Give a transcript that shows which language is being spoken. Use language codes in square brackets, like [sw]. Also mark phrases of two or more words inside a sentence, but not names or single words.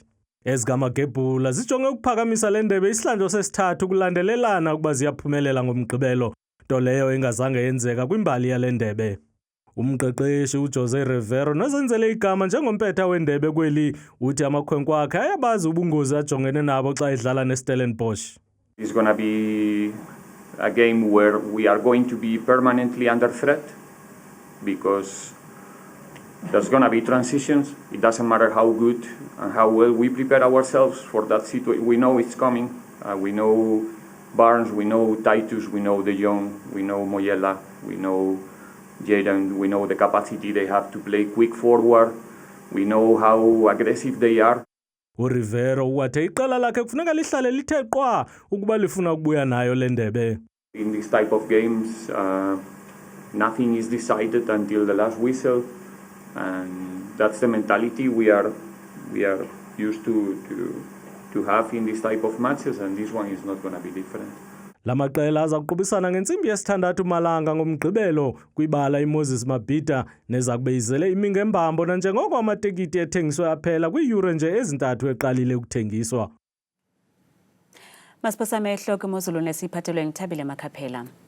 [xh] Ezigamagebhula zijonge ukuphakamisa le ndebe isihlandlo sesithathu kulandelelana ukuba ziyaphumelela ngomgqibelo, nto leyo engazange yenzeka kwimbali yale ndebe. Umqeqeshi uJose Rivero nozenzele igama njengompetha wendebe kweli uthi amakhwenkwe akhe ayabazi ubungozi ajongene nabo xa edlala neStellenbosch. [en] It's going to be a game where we are going to be permanently under threat because there's going to be transitions. It doesn't matter how good and how well we prepare ourselves for that situation. We know it's coming. We know Barnes, we know Titus, we know De Jong, we know Moyela, we know Jaden, we know the capacity they have to play quick forward. We know how aggressive they are. [xh] uRivero wathe iqela lakhe kufuneka lihlale lithe qwa ukuba lifuna ukubuya nayo le ndebe. [en] In this type of games, nothing is decided until the last whistle. And that's the mentality we are used to have in this type of matches, and this one is not going to be different. [xh] La maqela aza kuqubisana ngentsimbi yesithandathu malanga ngomgqibelo kwibala iMoses Mabhida neza kube izele imingembambo nanjengoko amatekiti ethengiswe aphela kwiiyure nje ezintathu eqalile ukuthengiswa. Masiphosa amehlo kwimozulu nesiphathelwe ngithabile Makhaphela.